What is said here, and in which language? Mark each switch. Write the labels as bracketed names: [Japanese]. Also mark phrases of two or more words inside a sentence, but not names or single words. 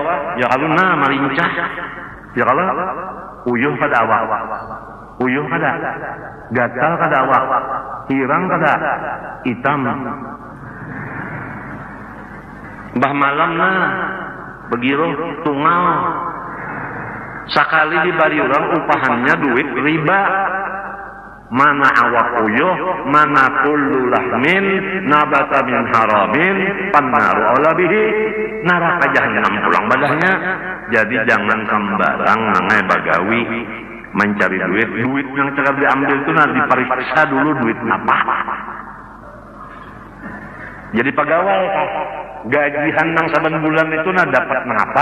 [Banjar] Ya kalau marincah, ya kalau uyuh kada awak, uyuh kada, gatal kada awak, hirang kada, hitam. Bah malam begitu tunggal. Sakali dibari orang upahannya duit riba. Mana awak uyuh, [Arabic] mana كل لحم نبت من حرام فالنار أولى به, [Banjar] neraka jahanam pulang badahnya. Jadi jangan sembarang nangai bagawi mencari duit. Duit yang cakap diambil itu diperiksa dulu duit apa. Jadi pegawai gajian nang saben bulan itu dapat mengapa?